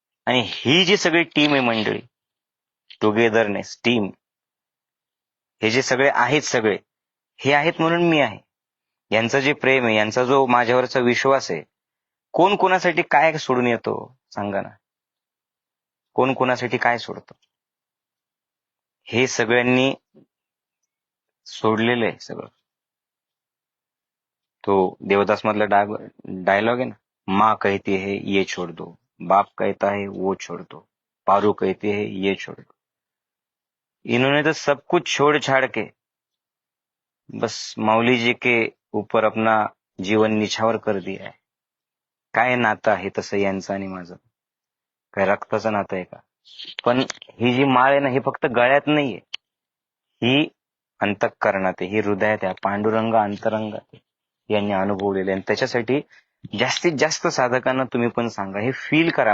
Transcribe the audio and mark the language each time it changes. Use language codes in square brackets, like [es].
[mr] आणि ही जी सगळी टीम आहे मंडळी, टुगेदरनेस टीम, हे जे सगळे आहेत, सगळे हे आहेत म्हणून मी आहे. यांचं जे प्रेम आहे, यांचा जो माझ्यावरचा विश्वास आहे, कोण कोणासाठी काय सोडून येतो सांगा ना. कोण कोणासाठी काय सोडतो. हे सगळ्यांनी सोडलेलं आहे सगळं. तो देवदास मधला डायलॉग आहे ना, [hi] माँ कहती है ये छोड़ दो, बाप कहता है वो छोड़ दो, पारू कहती है ये छोड़ दो. इन्होंने तो सब कुछ छोड़ छाड़ के बस माऊली जी के ऊपर अपना जीवन निछावर कर दिया है. [mr] काय नातं आहे तसं यांचं आणि माझं, काय रक्ताचं नातं आहे का. पण ही जी माळ आहे ना, ही फक्त गळ्यात नाहीये, ही अंतःकरणात आहे, ही हृदयात आहे. पांडुरंग अंतरंगात आहे, यांनी अनुभवलेले. आणि त्याच्यासाठी जास्तीत जास्त साधकांना तुम्ही पण सांगा, हे फील करा.